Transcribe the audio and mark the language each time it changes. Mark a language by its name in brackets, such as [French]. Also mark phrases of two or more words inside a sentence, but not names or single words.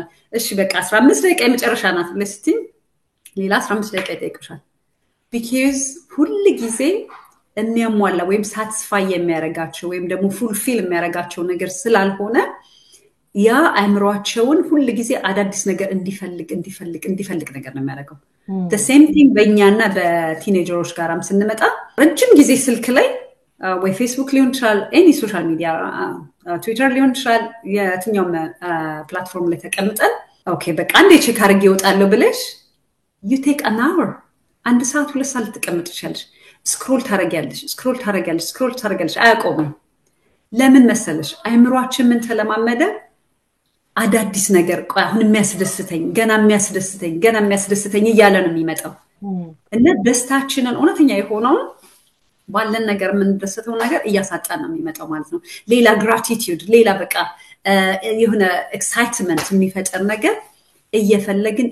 [Amharic] እሺ በቃ 15 ደቂቃ የመጨረሻ ናት ብለሽ ስትይ ሌላ 15 ደቂቃ ይጠይቁሻል። because ሁሉ ጊዜ የሚያሟላ ወይም ሳቲስፋይ የሚያረጋቸው ወይም ደግሞ ፉልፊል የሚያረጋቸው ነገር ስላልሆነ ያ አእምሯቸውን ሁሉ ጊዜ አዳዲስ ነገር እንዲፈልግ ነገር ነው የሚያደርገው። [English] the same thing [Amharic] በእኛና በቲኔጀሮች ጋራም ስንመጣ ረጅም ጊዜ ስልክ ላይ ወይ ፌስቡክ ሊሆን ይችላል፣ [English] any social media [Amharic] ትዊተር ሊሆን ይችላል፣ የትኛውም ፕላትፎርም ላይ ተቀምጠን ኦኬ በቃ አንዴ ቼክ አድርጌ እወጣለሁ ብለሽ [English] you take an hour [Amharic] 1 ሰዓት 2 ሰዓት ትቀምጥሻለሽ። ስክሮል ታረጋለሽ አያቆምም። ለምን መሰለሽ? አእምሯችን ምን ተለማመደ? አዳዲስ ነገር አሁን ገና የሚያስደስተኝ እያለ ነው የሚመጣው እና ደስታችንን እውነተኛ የሆነውን ባለን ነገር የምንደሰተው ነገር እያሳጣን ነው የሚመጣው ማለት ነው። ሌላ ግራቲቲዩድ፣ ሌላ በቃ የሆነ ኤክሳይትመንት የሚፈጠር ነገር እየፈለግን